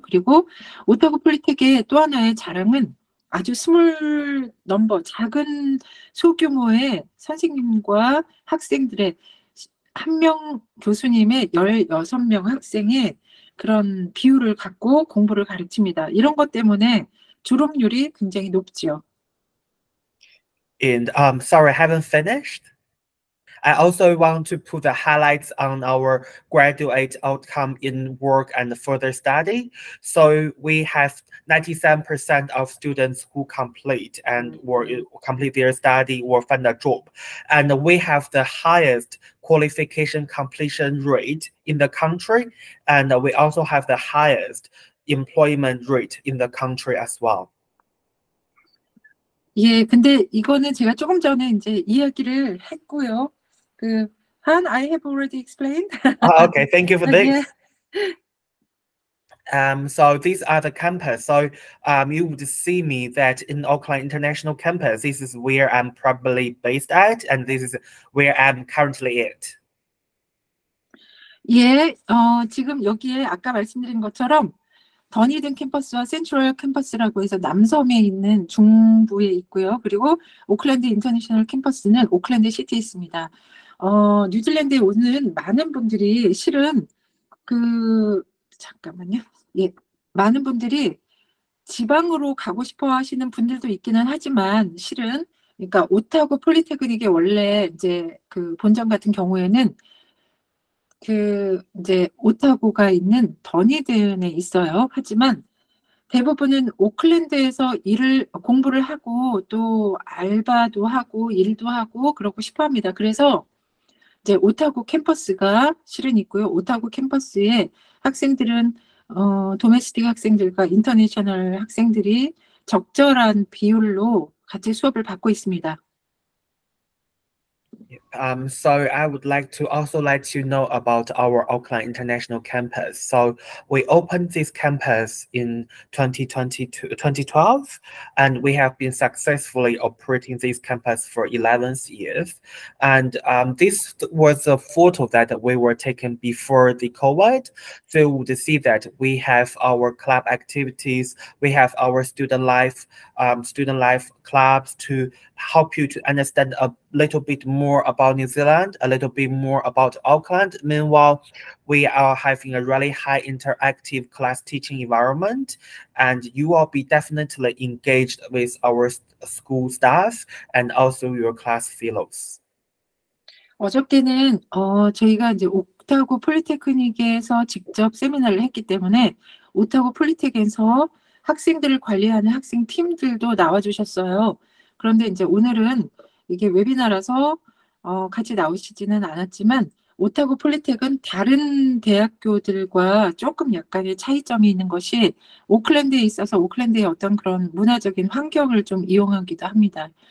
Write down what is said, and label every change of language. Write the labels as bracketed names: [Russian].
[Korean] 그리고 오타고 폴리텍의 또 하나의 자랑은 아주 [English] 스몰 넘버, [Korean] 작은 소규모의 선생님과 학생들의 한 명 교수님의 16명 학생의 그런 비율을 갖고 공부를 가르칩니다. 이런 것 때문에 졸업률이 굉장히 높지요. [English] And sorry, I haven't finished. I also want to put the highlights on our graduate outcome in work and further study. So we have 97% of students who complete their study or find a job. And we have the highest qualification completion rate in the country. And we also have the highest employment rate in the country as well. [Korean] 예, 근데 이거는 제가 조금 전에 이제 이야기를 했고요. [English] Han, I have already explained. Okay, thank you for this. Yeah. So these are the campus. So you would see me that in Auckland International Campus, this is where I'm probably based at, and this is where I'm currently at. [Korean] 예, 지금 여기에 아까 말씀드린 것처럼 더니든 캠퍼스와 센트럴 캠퍼스라고 해서 남섬에 있는 중부에 있고요. 그리고 오클랜드 인터내셔널 캠퍼스는 오클랜드 시티에 있습니다. 뉴질랜드에 오는 많은 분들이 실은 잠깐만요. 예, 많은 분들이 지방으로 가고 싶어 하시는 분들도 있기는 하지만 실은 그러니까 오타고 폴리테크닉의 원래 이제 본점 같은 경우에는 이제 오타고가 있는 더니든에 있어요. 하지만 대부분은 오클랜드에서 공부를 하고 또 알바도 하고 일도 하고 그러고 싶어 합니다. 그래서 이제 오타고 캠퍼스가 실은 있고요. 오타고 캠퍼스에 학생들은 도메스틱 학생들과 인터내셔널 학생들이 적절한 비율로 같이 수업을 받고 있습니다. [English] So I would like to also let you know about our Auckland International Campus. So we opened this campus in 2012, and we have been successfully operating this campus for 11 years. And this was a photo that we were taken before the COVID. So you would see that we have our club activities, we have our student life clubs to help you to understand a little bit more about New Zealand, a little bit more about Auckland. Meanwhile, we are having a really high interactive class teaching environment, and you will be definitely engaged with our school staff and also your class fellows. [Korean] 어저께는 저희가 이제 오타고 폴리테크닉에서 직접 세미나를 했기 때문에 오타고 폴리텍에서 학생들을 관리하는 학생 팀들도 나와주셨어요. 그런데 이제 오늘은 이게 웨비나라서 같이 나오시지는 않았지만 오타고 폴리텍은 다른 대학교들과 조금 약간의 차이점이 있는 것이 오클랜드에 있어서 오클랜드의 어떤 그런 문화적인 환경을 좀 이용하기도 합니다.